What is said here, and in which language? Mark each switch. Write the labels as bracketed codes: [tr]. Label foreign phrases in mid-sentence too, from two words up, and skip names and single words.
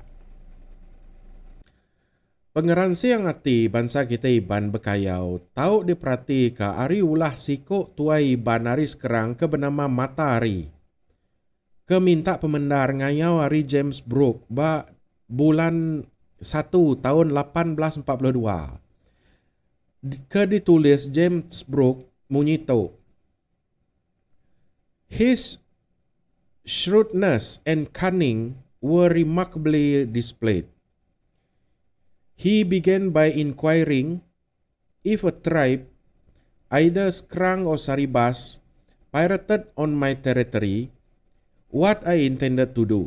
[iba] Pengeransi yang hati bangsa kita iban bekayau tau diperhati ke ari ulah sikuk tuai iban ari sekerang ke bernama Matahari. Ke minta pemendar ngayau ari James Brooke ba bulan 1 tahun 1842. Ke ditulis James Brooke munyito. [en] His shrewdness and cunning were remarkably displayed. He began by inquiring if a tribe, either Skrang or Saribas, pirated on my territory, what I intended to do.